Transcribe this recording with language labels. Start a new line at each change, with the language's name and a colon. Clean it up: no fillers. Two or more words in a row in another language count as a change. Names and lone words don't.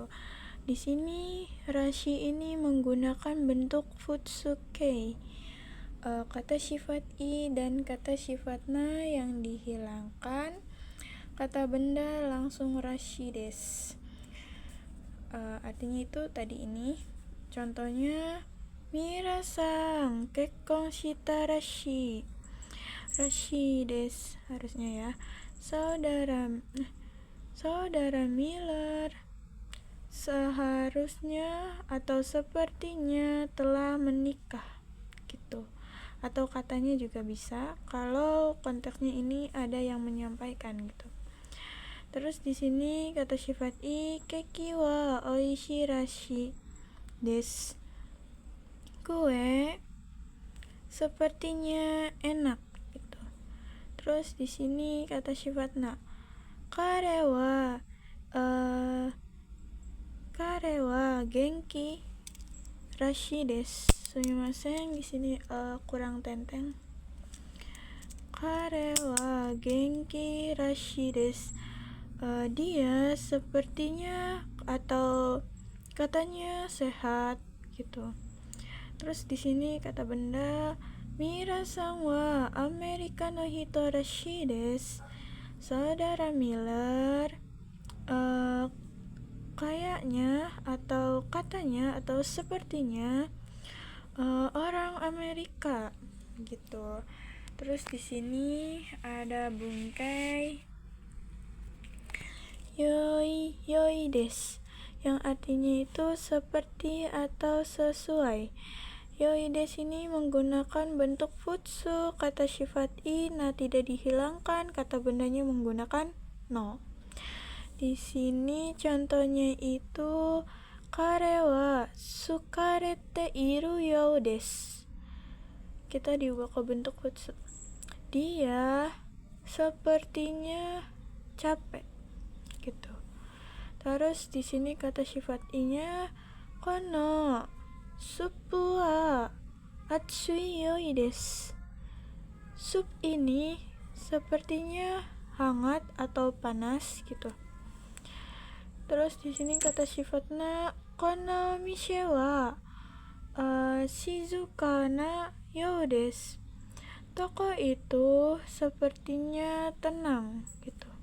Indonesian: Di sini rashi ini menggunakan bentuk futsukei. Kata sifat i dan kata sifat na yang dihilangkan. Kata benda langsung
Japanese: らしいです.
Indonesian: Artinya itu tadi ini. Contohnya
Japanese: ミラさん結婚したらしい. らしいです
Indonesian: harusnya ya. Saudara Miller seharusnya atau sepertinya telah menikah gitu. Atau katanya juga bisa kalau konteksnya ini ada yang menyampaikan gitu. Terus di sini kata sifat i
Japanese: ケーキはおいしいらしいです.
Indonesian: Kue sepertinya enak gitu. Terus di sini kata sifat na
Japanese: 彼は元気らしいです. すみません,
Indonesian: di sini kurang tenteng.
Japanese: 彼は元気らしいです.
Indonesian: Dia sepertinya atau katanya sehat gitu. Terus di sini kata benda
Japanese: ミラさんはアメリカの人らしいです.
Indonesian: Saudara Miller kayaknya atau katanya atau sepertinya orang Amerika gitu. Terus di sini ada
Japanese: 文型ようです,
Indonesian: yang artinya itu seperti atau sesuai.
Japanese: ようです
Indonesian: ini menggunakan bentuk futsu, kata sifat i na tidak dihilangkan, kata bendanya menggunakan no. Di sini contohnya itu
Japanese: 彼は疲れているようです.
Indonesian: Kita diubah ke bentuk futsu. Dia sepertinya capek gitu. Terus di sini kata sifat i-nya
Japanese: このスープは熱いようです.
Indonesian: Sup ini sepertinya hangat atau panas gitu. Terus di sini kata sifatnya
Japanese: この店は静かなようです.
Indonesian: Toko itu sepertinya tenang gitu.